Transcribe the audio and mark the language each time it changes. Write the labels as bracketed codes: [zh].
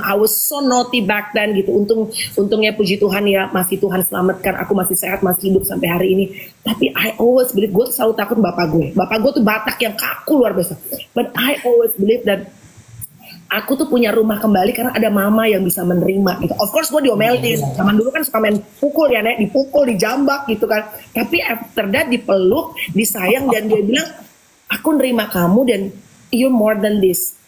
[en] I was so naughty back then gitu. [id] Untungnya puji Tuhan ya, masih Tuhan selamatkan, aku masih sehat, masih hidup sampai hari ini. Tapi [en] I always believe, [id] gue tuh selalu takut bapak gue. Bapak gue tuh Batak yang kaku luar biasa. [en] But I always believe that [id] aku tuh punya rumah kembali karena ada mama yang bisa menerima gitu. [en] Of course [id] gue diomelin. Zaman dulu kan suka main pukul ya, Nek, dipukul, dijambak gitu kan. Tapi [en] after that [id] dipeluk, disayang, dan dia bilang, aku nerima kamu dan [en] you're more than this.